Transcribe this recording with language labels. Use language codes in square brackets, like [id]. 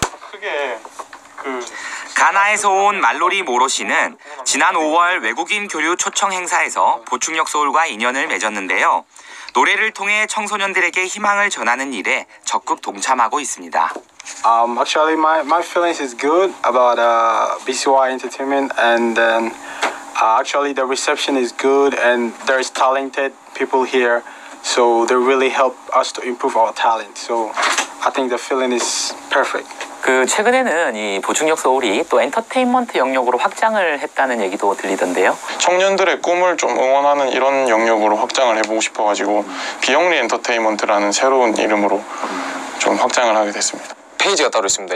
[ko] 크게 가나에서 온 말로리 모로 씨는 지난 5월 외국인 교류 초청 행사에서 보충역 소울과 인연을 맺었는데요. 노래를 통해 청소년들에게 희망을 전하는 일에 적극 동참하고 있습니다. [en] Actually, my feelings is good about BCY Entertainment, and then actually the reception is good, and there's talented people here, so they really help us to improve our talent. So I think the feeling is perfect. [ko] 최근에는 이 보충역 소울이 또 엔터테인먼트 영역으로 확장을 했다는 얘기도 들리던데요. 청년들의 꿈을 좀 응원하는 이런 영역으로 확장을 해보고 싶어가지고 비영리 엔터테인먼트라는 새로운 이름으로 좀 확장을 하게 됐습니다. 페이지가 따로 있습니다.